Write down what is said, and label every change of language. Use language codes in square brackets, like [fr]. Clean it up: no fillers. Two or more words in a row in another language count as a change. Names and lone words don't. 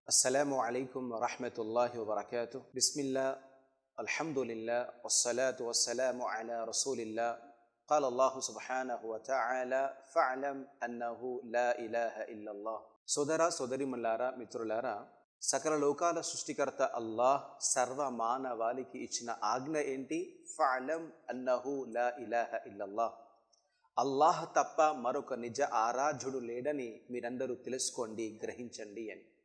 [ar] السلام عليكم ورحمة الله وبركاته. بسم الله، الحمد لله، والصلاة والسلام على رسول الله. قال الله سبحانه وتعالى فاعلم أنه لا إله إلا الله. [te] సోదర సోదరిమల్లారా, మిత్రులారా, సకల లోకాల సృష్టికర్త అల్లాహ్ సర్వ మానవాళికి ఇచ్చిన ఆజ్ఞ ఏంటి? [ar] فاعلم أنه لا إله إلا الله. [te] అల్లాహ్ తప్ప మరొక నిజ ఆరాధ్యుడు లేడని మీరందరూ తెలుసుకోండి, గ్రహించండి అని.